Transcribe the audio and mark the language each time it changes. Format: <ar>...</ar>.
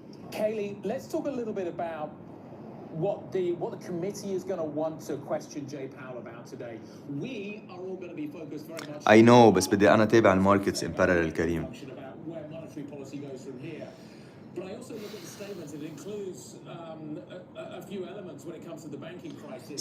<en>Kaylee, let's talk a little bit about what the committee is going to want to question Jay Powell about today. We are all going to be focused very much.</en> <ar>I know بس بدي انا تابع الماركتس in parallel كريم.</ar> <en>Where monetary policy goes from here. But I also look at the statement. It includes a few elements when it comes to the banking crisis.</en>